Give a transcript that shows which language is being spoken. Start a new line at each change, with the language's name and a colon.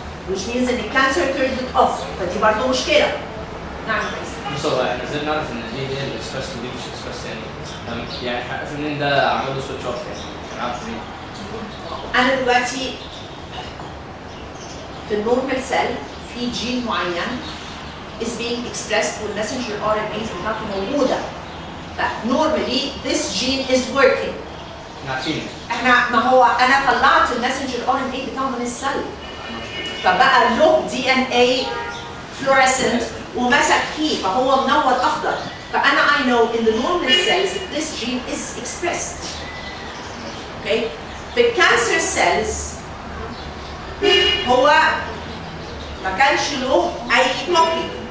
English: which means ان الكانسر turned it off،
Arabic: فدي برضه مشكله. نعم بص هو احنا ازاي نعرف ان دي هي الاكسبرس ودي مش اكسبرس يعني افرض ان ده عمل له سويتش اوف يعني ما نعرفش مين. انا دلوقتي في النورمال سيل في جين معين
English: is being expressed
Arabic: والمسنجر RNAs بتاعته موجوده.
English: فنورمالي this gene is working.
Arabic: عارفين. احنا ما هو انا طلعت المسنجر RNA بتاعه من السيل. فبقى له DNA fluorescent ومسك فيه فهو منور اخضر. فانا
English: I know in the normal cells this gene is expressed. Okay?
Arabic: في الكانسر سيلز هو ما كانش له اي كوبي.